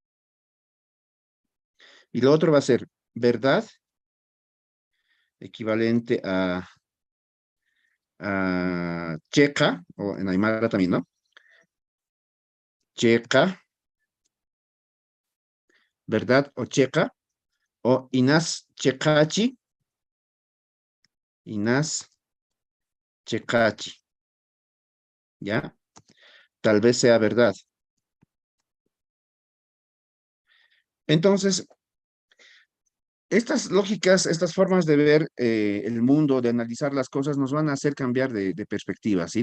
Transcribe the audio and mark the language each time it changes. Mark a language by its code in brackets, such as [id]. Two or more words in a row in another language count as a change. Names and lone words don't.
[es] Y lo otro va a ser verdad, equivalente a checa, o en Aymara también, ¿no? [ay] Checa, [es] verdad o [ay] checa, o inas chekachi, inas chekachi, [es] ¿ya? Tal vez sea verdad. Entonces, estas lógicas, estas formas de ver el mundo, de analizar las cosas, nos van a hacer cambiar de perspectiva, ¿sí?